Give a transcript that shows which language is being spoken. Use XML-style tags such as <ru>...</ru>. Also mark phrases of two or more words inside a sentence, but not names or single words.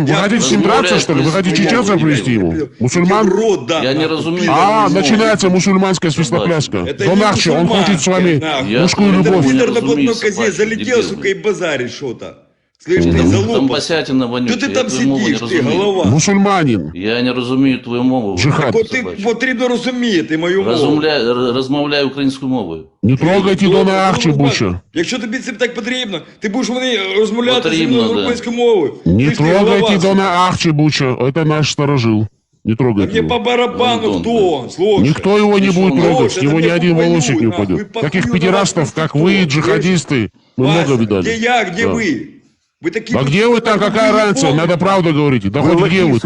<ru>Вы хотите с ним драться, что ли? Вы хотите чеченцев привести ему? Мусульман?</ru> <be>Я не разумею.</be> <ru>Начинается мусульманская свистопляска. Донахче, он хочет с вами мужскую любовь. Пидор на блатной козе залетел, сука, и базарит что-то. Слышь, ты Там залупа. басятина вонючая. Что ты там сидишь, ты, голова? Мусульманин.</ru> <uk>Я не розумію твою мову. Джихад. Потрібно розуміти мою мову. Розмовляй українською мовою.</uk> <ru>Не трогайте Донахче, Буча.</ru> <uk>Якщо тобі це так потрібно, ти будеш вони розмовляти зі Потрібно, мною</uk> <ru>да.</ru> <uk>українською мовою.</uk> <ru>Не</ru> <uk>Ти ж ти</uk> <ru>трогайте</ru> <uk>голова.</uk> <ru>Донахче, Буча. Это наш сторожил. Не трогайте Мне его. по барабану, кто он, слушай. Никто его не будет трогать, с Слушай, него да ни мне один похуй, волосик не нахуй, упадет. похуй Таких на педерастов, вас, как кто, вы, слышишь? джихадисты, мы Вася, много видали. где я, где Да. вы? Вы такие А тут, где вы сука, там, какая тупые разница? ебаные. Надо правду говорить. Да Вы хоть где лохи, вы там.</ru>